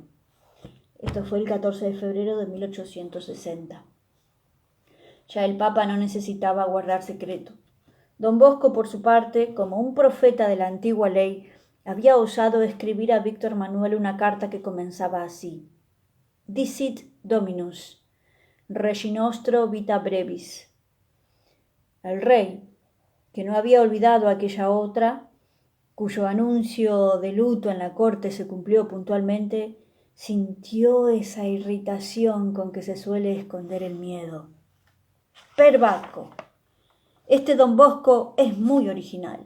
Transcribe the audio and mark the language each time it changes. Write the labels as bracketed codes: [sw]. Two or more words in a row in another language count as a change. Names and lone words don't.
[es] Esto fue el 14 de febrero de 1860. Ya el Papa no necesitaba guardar secreto. Don Bosco, por su parte, como un profeta de la antigua ley, había osado escribir a Víctor Manuel una carta que comenzaba así: [la] Dicit Dominus, Regi nostro vita brevis. [es] El rey, que no había olvidado aquella otra, cuyo anuncio de luto en la corte se cumplió puntualmente, sintió esa irritación con que se suele esconder el miedo. [it] Per Bacco, [es] este don Bosco es muy original.